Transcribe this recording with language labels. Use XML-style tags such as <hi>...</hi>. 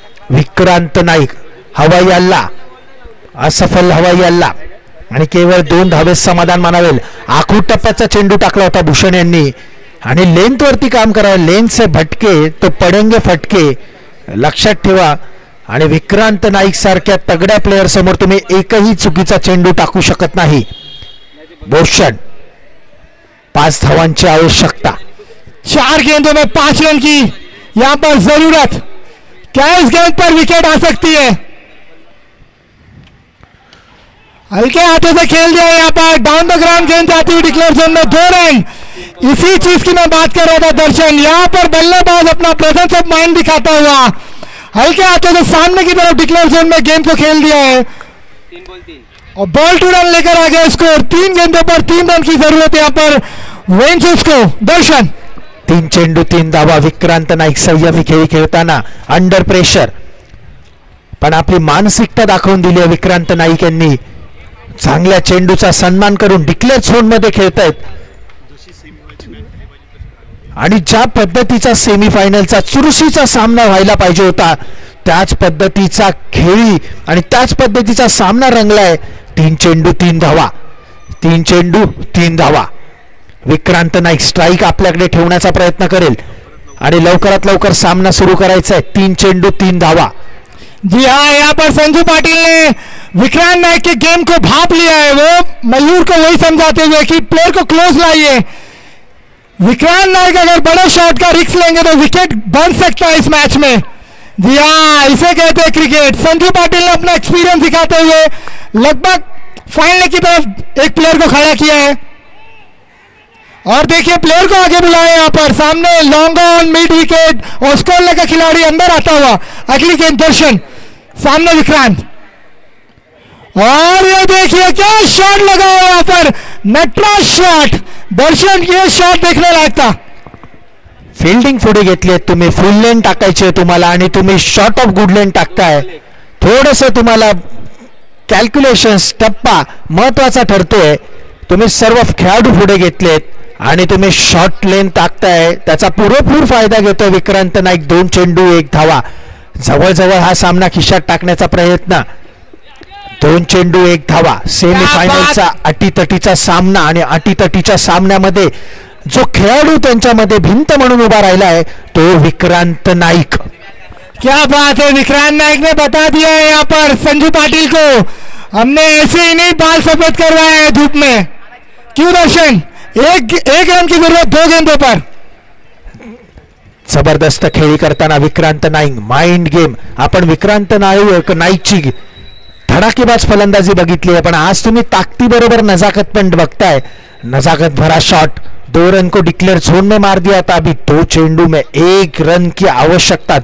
<mr>विक्रांत नाईक हवाई हल्ला, असफल हवाई हल्ला आणि केवळ 2 धावेत समाधान मानावेल। आखूड टप्प्याचा चेंडू टाकला होता भूषण यांनी आणि लेंथ वरती काम करावं।</mr> <hi>लेंथ से भटके तो पडेंगे फटके,</hi> <mr>लक्षात ठेवा। आणि विक्रांत नाईक सारख्या तगड्या प्लेयर समोर तुम्ही एकही चुकीचा चेंडू टाकू शकत नाही। भूषण 5 धावांची आवश्यकता।</mr> <hi>4 गेंदों में 5 रन की यहाँ पर जरूरत। क्या इस गेंद पर विकेट आ सकती है? हल्के हाथों से खेल दिया यहाँ पर। डाउन द ग्राउंड गेंद जाती हुई डिक्लेयर जोन में 2 रन। इसी चीज की मैं बात कर रहा था दर्शन। यहाँ पर बल्लेबाज अपना प्रेजेंस ऑफ माइंड दिखाता हुआ हल्के हाथों से सामने की तरफ डिक्लेयर जोन में गेंद को खेल दिया है 3 बॉल 3 और बॉल टू रन लेकर आ गया स्कोर। 3 गेंदों पर 3 रन की जरूरत है यहाँ पर वेंचर्स को। दर्शन</hi> <mr>3 चेंडू 3 धावा। विक्रांत नाईक संयमी खेळी खेळताना अंडर प्रेशर पण आपली मानसिकता दाखवून दिली आहे विक्रांत नाईक यांनी। चांगल्या चेंडूचा सन्मान करून डिक्लेअर झोन मध्ये खेळतायत आणि ज्या पद्धतीचा सेमीफायनलचा चुरशीचा सामना व्हायला पाहिजे होता त्याच पद्धतीचा खेळी आणि त्याच पद्धतीचा सामना रंगलाय। 3 चेंडू 3 धावा। 3 चेंडू 3 धावा। विक्रांत नाईक स्ट्राईक आपल्याकडे ठेवण्याचा प्रयत्न करेल आणि लवकरात लवकर सामना सुरू करायचा आहे। 3 चेंडू 3 धावा।</mr> <hi>जी हाँ, यहाँ पर संजू पाटिल ने विक्रांत नायक के गेम को भाप लिया है। वो मयूर को वही समझाते हुए कि प्लेयर को क्लोज लाइए। विक्रांत नायक अगर बड़े शॉट का रिस्क लेंगे तो विकेट बन सकता है इस मैच में। जी हाँ, इसे कहते हैं क्रिकेट। संजू पाटिल ने अपना एक्सपीरियंस दिखाते हुए लगभग फाइनल की तरफ एक प्लेयर को खड़ा किया है और देखिए प्लेयर को आगे बुलाया यहाँ पर। सामने लॉन्ग ऑन मिड विकेट और स्कोर लेकर खिलाड़ी अंदर आता हुआ। अगली गेंद दर्शन सामने विक्रांत और ये देखिए क्या शॉट लगा हुआ यहाँ पर, नटराज शॉट। दर्शन ये शॉट देखने लायक था।</hi> <mr>फिल्डिंग पुढे घेतली आहे, तुम्ही फुल लेन टाकायची आहे तुम्हाला आणि तुम्ही शॉर्ट ऑफ गुड लेन टाकताय. थोडंसं तुम्हाला कॅल्क्युलेशन्स टप्पा महत्वाचा ठरतोय. तुम्ही सर्व खेळाडू पुढे घेतलेत आणि तुम्ही शॉर्ट लेन टाकताय, त्याचा पुरेपूर फायदा घेतोय विक्रांत नाईक. 2 चेंडू 1 धावा, जवळजवळ हा सामना खिशात टाकण्याचा प्रयत्न. 2 चेंडू 1 धावा, सेमीफायनलचा अटीतटीचा सामना आणि अटीतटीच्या सामन्यामध्ये जो खेळाडू त्यांच्यामध्ये भिंत म्हणून उभा राहिला आहे तो विक्रांत नाईक.</mr> <hi>क्या बात है, विक्रांत नाइक ने बता दिया है यहाँ पर संजू पाटिल को, हमने ऐसे ही नहीं बाल सफेद करवाए हैं धूप में. क्यों दर्शन, एक रन की जरूरत 2 गेंदों पर.</hi> <mr>जबरदस्त खेळी करताना विक्रांत नाईक. Mind game. आपण विक्रांत नाईकची धडाकेबाज फलंदाजी बघितली आहे, पण आज तुम्ही ताकदीबरोबर नजाकत पण बघताय.</mr> <hi>नजाकत भरा शॉट, 2 रन को डिक्लेयर जोन में मार दिया था. अभी 2 चेंडू में 1 रन की आवश्यकता.</hi>